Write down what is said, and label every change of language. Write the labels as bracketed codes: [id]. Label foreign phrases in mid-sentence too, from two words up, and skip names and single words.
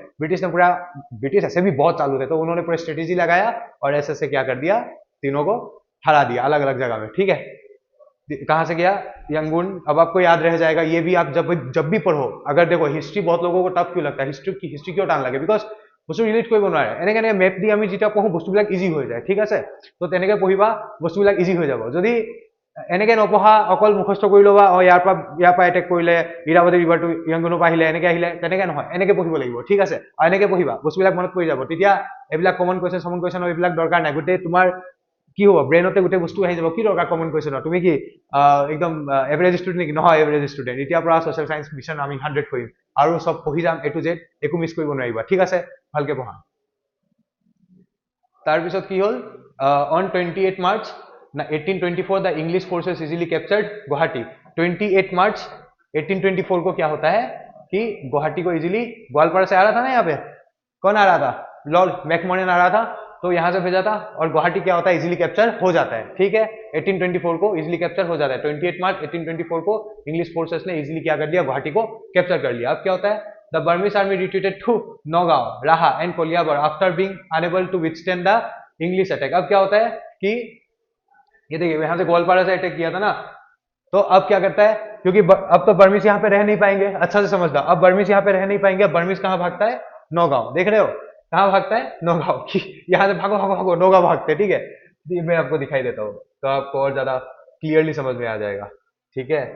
[hi] ब्रिटिश ऐसे भी बहुत चालू थे, तो उन्होंने पूरा स्ट्रेटेजी लगाया और ऐसे क्या कर दिया, तीनों को हरा दिया अलग अलग जगह में, ठीक है। कहां से गया, यंगुन। अब आपको याद रह जाएगा, ये भी आप जब भी पढ़ो, अगर देखो हिस्ट्री बहुत लोगों को टफ क्यों लगता है, हिस्ट्री क्यों टान लगे, बिकॉज [as] বস্তু ৰিলেট কৰিব নোৱাৰে। এনেকে মেপ দি আমি যেতিয়া পঢ়ো বস্তুবিলাক ইজি হৈ যায়, ঠিক আছে। তো তেনেকে পঢ়িবা, বস্তুবিলাক ইজি হৈ যাব। যদি এনেকে নপঢ়া, অকল মুখস্থ কৰি ল'বা, ইয়াৰ পৰা এটেক কৰিলে, ইৰাৱতী [en] river to [as] য়ংগুনৰ পৰা আহিলে, এনেকে তেনেকে নহয়, এনেকে পঢ়িব লাগিব, ঠিক আছে। আৰু এনেকে পঢ়িবা, বস্তুবিলাক মনত পৰি যাব। তেতিয়া এইবিলাক [en] common question [as] এইবিলাক দৰকাৰ নাই। গোটেই তোমাৰ কি হ'ব, ব্ৰেইনতে গোটেই বস্তু আহি যাব। কি দৰকাৰ [en] common question, [as] তুমি কি একদম [en] average student [as] নেকি? নহয় [en] average student. [as] এতিয়াৰ পৰা [en] social science mission [as] আমি 100 কৰিম আৰু চব পঢ়ি যাম [en] A to Z, [as] একো মিছ কৰিব নোৱাৰিবা, ঠিক আছে। ভালকে পঢ়া। তাৰপিছত কি হ'ল, [en] On 28 March 1824 the English forces easily captured Guwahati. [hi] 28 मार्च 1824 को क्या होता है कि गुवाहाटी को इजीली, ग्वालपाड़ा से आ रहा था ना, यहाँ पे कौन आ रहा था, लॉर्ड मैकमोहन आ रहा था, तो यहाँ से भेजा था और गुवाहाटी क्या होता है, [en] easily capture [hi] हो जाता है, ठीक है। 1824 को [en] easily capture [hi] हो जाता है। 28 मार्च 1824 को [en] English forces [hi] ने इजीली क्या कर दिया, गुवाहाटी को कैप्चर कर लिया। अब क्या होता है, [en] the Burmese army retreated to Nowgong, Raha and Kaliabor after being unable to withstand the English attack. [hi] अब क्या होता है कि ये देखिए यहां से ग्वालपाड़ा से अटैक किया था ना, तो अब क्या करता है, क्योंकि अब तो बर्मिस यहाँ पे रह नहीं पाएंगे, अच्छा से समझना, अब बर्मिस यहाँ पे रह नहीं पाएंगे। अब बर्मिस कहाँ भागता है, नौगांव, देख रहे हो कहाँ भागता है, नौगांव। यहाँ से भागो भागो भागो, नौगांव भागते हैं, ठीक है। मैं आपको दिखाई देता हूँ तो आपको और ज्यादा क्लियरली समझ में आ जाएगा, ठीक है।